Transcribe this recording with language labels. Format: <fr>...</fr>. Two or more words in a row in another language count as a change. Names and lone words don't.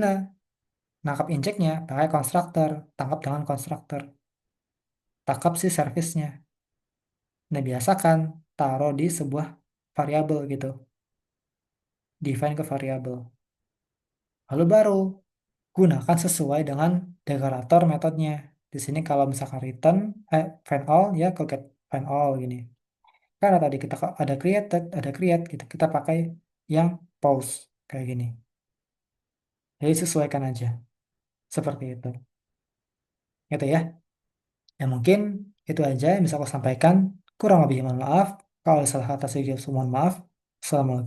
<id>Nangkap injeknya pakai constructor, tangkap dengan constructor, tangkap si service-nya. Nah, biasakan taruh di sebuah variabel gitu, define ke variabel. Lalu baru gunakan sesuai dengan deklarator metodenya. Di sini kalau misalkan</id> <en>return find all</en> <id>ya ke</id> <en>get find all</en> <id>gini. Karena tadi kita ada created, ada create gitu. Kita pakai yang post kayak gini. Jadi sesuaikan aja seperti itu. Gitu ya. Ya mungkin itu aja yang bisa aku sampaikan. Kurang lebih mohon maaf. Kalau salah kata saya mohon maaf.</id>